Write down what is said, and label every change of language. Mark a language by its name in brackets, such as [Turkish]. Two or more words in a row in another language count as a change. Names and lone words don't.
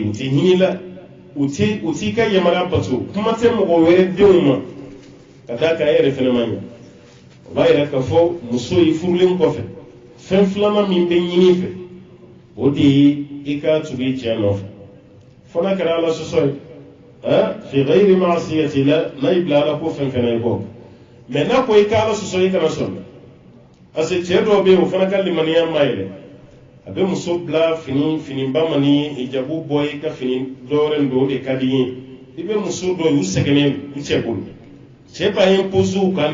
[Bambara] u tɛ hinɛ la u t'i ka yamaruya bato kuma tɛ mɔgɔ wɛrɛ denw ma ka d'a kan e yɛrɛ fana ma ɲa o b'a yira k'a fɔ muso i furulen kɔfɛ fɛn filanan min bɛ ɲini fɛ o de ye i ka tugu i cɛ nɔfɛ fana kɛra ala sɔsɔ ye [Arabic] في غير معصية [Bambara] la n'a y'i bila ala ko fɛn fɛn na i kɔ mais n'a ko i ka ala sɔsɔ i kana sɔn [French] parce que [Bambara] cɛ dɔw bɛ yen o fana ka limaniya ma yɛlɛ a bɛ muso bila finiba man ni hijabu bɔ i ka fini dɔwɛrɛ don o de ka di ye i bɛ muso dɔw y'u sɛgɛnnen u cɛ bolo cɛ b'a imposer u kan